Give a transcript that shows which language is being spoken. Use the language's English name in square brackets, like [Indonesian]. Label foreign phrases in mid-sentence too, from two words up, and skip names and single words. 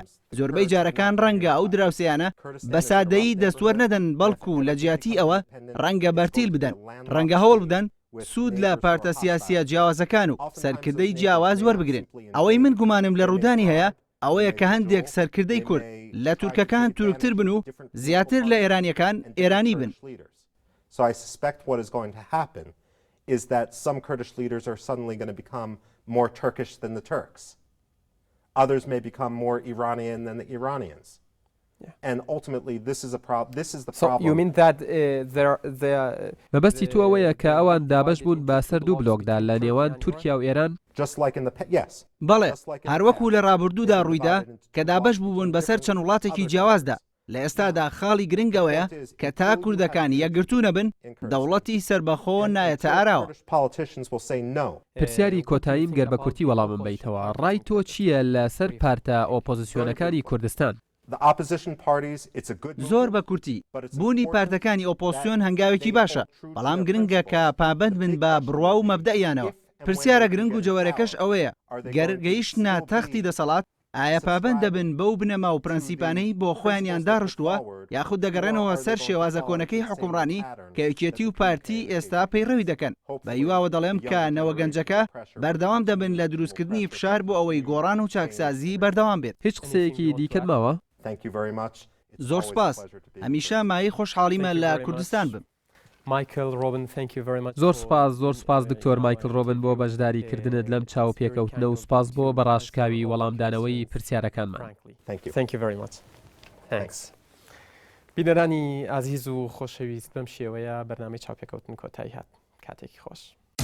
[Central Kurdish] زۆربەی جارەکان ڕەنگە ئەو دراوسیانە بە سادەیی دەستوەر نەدەن، بەڵکو لە جیاتی ئەوە ڕەنگە بەرتیل بدەن، ڕەنگە هەوڵ بدەن سوود لە پارتە سیاسیە جیاوازەکان و سەرکردەی جیاواز وەربگرن. ئەوەی من گومانم لە ڕوودانی هەیە ئەوەیە کە هەندێک سەرکردەی کورد لە تورکەکان تورکتر بن و زیاتر لە ئێرانیەکان ئێرانی بن. [English] So I suspect what is going to happen is that some Kurdish leaders are suddenly going to become more Turkish than the Turks. Others may become more Iranian than the Iranians. And ultimately, this is the So you problem. mean that there [Central Kurdish] مەبەستی تو ئەوەیە کە ئەوان دابەش بوون بە سەر دوو بلۆکدا لە نێوان تورکیا و ئێران. [English] Just like in the yes. [Central Kurdish] بەڵێ هەروەکو لە ڕابردوودا ڕوویدا کە دابەش بوون بەسەر چەند وڵاتێکی جیاوازدا. لە ئێستادا خاڵی گرنگەوەیە کە تا کوردەکان یەکگرتوو نەبن دەوڵەتی سربەخۆ نایەتە ئاراوە. [English] Kurdish politicians will say no. [Central Kurdish] پرسیاری کۆتاییم گەر بە کورتی وەڵامم بیتەوە. ڕای تۆ چییە لەسەر پارتە ئۆپۆزیسیۆنەکانی کوردستان؟ [English] The opposition parties, it's a good [Central Kurdish] زۆر بە کورتی بوونی پارتەکانی ئۆپۆسیۆن هەنگاوێکی باشە، بەڵام گرنگە کە پابند بن بە بڕوا و مەبدەیانەوە. پرسیارە گرنگ و جەوەرەکەش ئەوەیە گەر گەیشتنە تەختی دەسەڵات ئایا پابند دەبن بەو بنەما و پرەنسیپانەی بۆ خۆیانیان داڕشتووە یاخود دەگەڕێنەوە سەر شێوازە کۆنەکەی حکومڕانی کە یەکێتی و پارتی ئێستا پەیڕەوی دەکەن. بە هیواوە دەڵێم کە نەوەگەنجەکە بەردەوام دەبن لە دروستکردنی فشار بۆ ئەوەی گۆڕان و چاکسازی بەردەوام بێت. هیچ قسەیەکی دیکەت ماوە؟ [English] Thank you very much. It's [Central Kurdish] زۆر [English] always a [Central Kurdish] سپاس. [English] pleasure to be here. [Central Kurdish] هەمیشە مای خۆشحاڵیمە لە کوردستان بم. [English] Michael Robin, thank you very much. [Central Kurdish] زۆر سپاس دکتۆر مایکل ڕۆبن بۆ بەشداریکردنت لەم چاو پێکەوتنە و سپاس بۆ بەڕاشکاوی وەڵامدانەوەی پرسیارەکانمان. [English] Thank you. Thank you very much. Thanks. [Central Kurdish] بینەرانی ئازیز و خۆشەویست بەم شێوەیە بەرنامەی چاوپێکەوتن کۆتایی هات. کاتێکی خۆش.